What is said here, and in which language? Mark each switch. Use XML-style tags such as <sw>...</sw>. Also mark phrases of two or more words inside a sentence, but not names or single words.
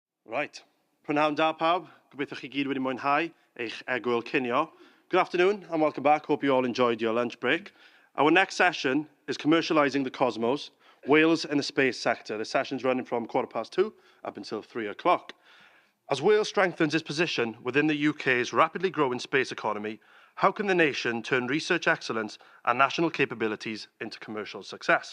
<en>Right.</en> <cy>Prynawn da pawb, gobeithio chi gyd wedi mwynhau eich egwyl cinio.</cy> <en>Good afternoon and welcome back. Hope you all enjoyed your lunch break. Our next session is Commercialising the Cosmos, Wales and the Space Sector. The session's running from 2:15 up until 3 o'clock. As Wales strengthens its position within the UK's rapidly growing space economy, how can the nation turn research excellence and national capabilities into commercial success?</en>